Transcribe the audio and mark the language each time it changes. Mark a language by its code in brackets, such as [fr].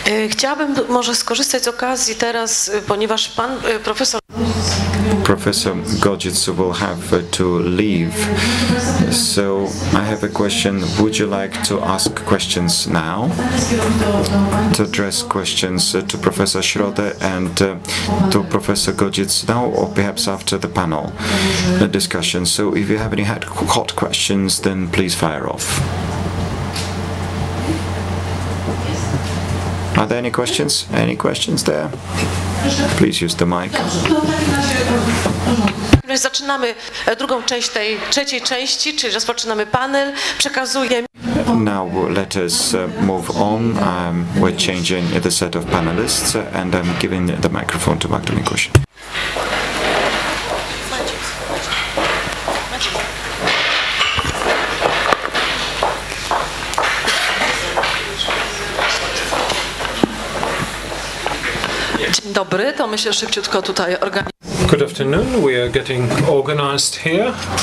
[pl] Chciałabym może skorzystać z okazji teraz, ponieważ pan profesor [en] Professor Godzic will have to leave, so I have a question. Would you like to ask questions now? To address questions to Professor Środa and to Professor Godzic now, or perhaps after the panel discussion. So if you have any hot questions, then please fire off. Are there any questions? Any questions there? Please use the mic. [pl] Zaczynamy drugą część tej trzeciej części, czyli rozpoczynamy panel. Przekazuję. [en] Now let us move on. We're changing the set of panelists, and I'm giving the microphone to Magdalena Środa. [pl] Dzień dobry, to myślę szybciutko tutaj organizuję. [en] Good afternoon. We are getting organized here.